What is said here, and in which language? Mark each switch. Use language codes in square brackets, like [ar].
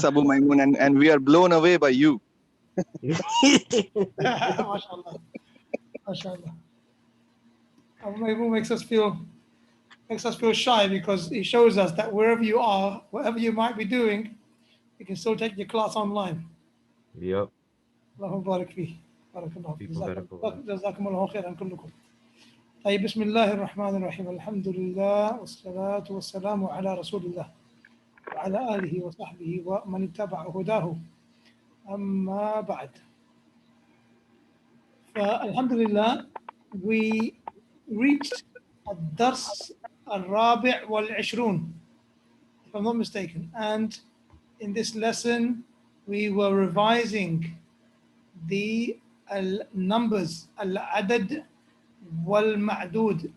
[en] Abu Maimun, and we are blown away by you. [ar] MashaAllah. MashaAllah. [en] Abu Maymoon makes us feel shy because it shows us that wherever you are, whatever you might be doing, you can still take your class online. Yep. [ar] اللهم بارك فيه بارك الله فيك [en] People better go on. [ar] جزاكم الله خيرا كلكم. طيب بسم الله الرحمن الرحيم الحمد لله والصلاة والسلام على رسول الله وعلى آله وصحبه ومن اتبع هداه أما بعد. فالحمد لله, [en] we reached [ar] الدرس الرابع والعشرون, [en] if I'm not mistaken, and in this lesson we were revising the numbers al-adad wal-ma'dud.